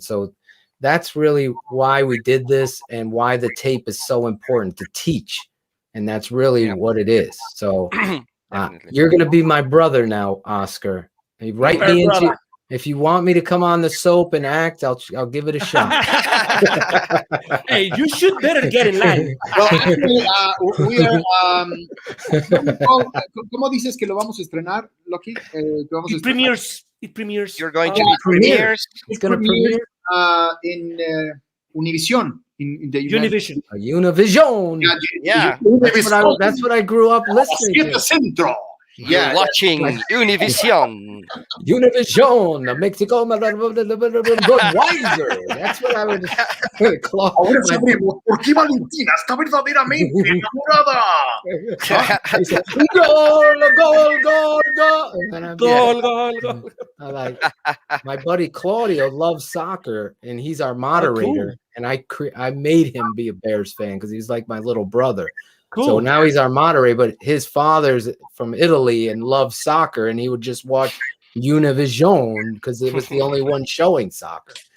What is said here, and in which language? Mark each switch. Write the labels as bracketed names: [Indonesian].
[English] So that's really why we did this, and why the tape is so important to teach. And that's really what it is. So you're going to be my brother now, Oscar. You write me into, if you want me to come on the soap and act, I'll give it a shot. Hey, you should better get in line. Well, actually, we are, [Spanish] ¿cómo dices que lo vamos a estrenar, Loki? [English] It premieres. You're going to be premieres. It's going to premiere in Univision. In the Univision. Univision. Yeah. That's what I grew up listening to. Centro. You're watching Univision. Univision, Mexico, Budweiser. That's what I would call. [Spanish] Ahora sabremos por qué Valentina está verdaderamente enamorada. [English] Goal. I like, my buddy Claudio loves soccer, and he's our moderator. Cool. And I made him be a Bears fan because he's like my little brother. Cool. So now he's our moderator, but his father's from Italy and loves soccer, and he would just watch Univision because it was the only one showing soccer.